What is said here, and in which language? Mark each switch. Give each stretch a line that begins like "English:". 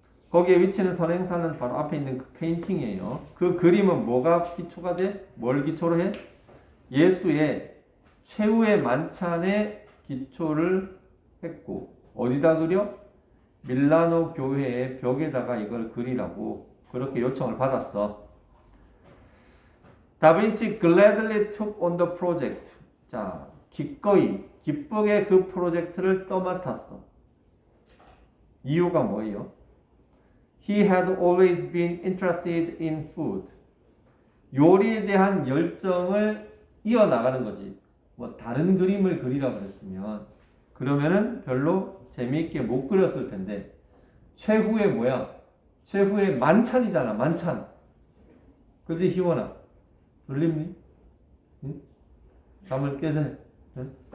Korean: 거기에 위치는 선행사는 바로 앞에 있는 그 페인팅이에요. 그 그림은 뭐가 기초가 돼? 뭘 기초로 해? 예수의 최후의 만찬에 기초를 했고, 어디다 그려? 밀라노 교회의 벽에다가 이걸 그리라고 그렇게 요청을 받았어.
English: 다빈치 gladly took on the project.
Korean: 자, 기쁘게 그 프로젝트를 떠맡았어. 이유가 뭐예요?
English: He had always been interested in food.
Korean: 요리에 대한 열정을 이어나가는 거지. 뭐 다른 그림을 그리라고 그랬으면 그러면은 별로 재미있게 못 그렸을 텐데 최후의 뭐야? 최후의 만찬이잖아. 만찬. 그지 희원아? 놀림니? 응? 잠을 깨세. 응?